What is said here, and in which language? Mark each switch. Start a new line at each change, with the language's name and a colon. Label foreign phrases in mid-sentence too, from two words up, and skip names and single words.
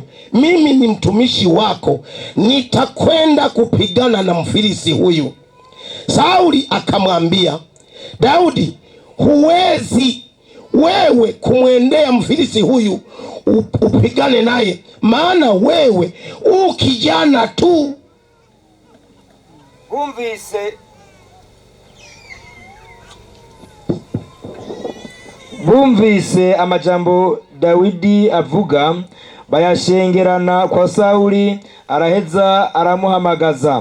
Swahili: Mimi ni mtumishi wako, nitakwenda kupigana na Mfilisti huyu. Sauli akamwambia Daudi, huwezi wewe kumwendea Mfilisti huyu upigane naye, maana wewe kijana tu.
Rundi: Bumvise amajambo Dawidi avuga, bayashengerana kwa Sauli, araheza aramuhamagaza.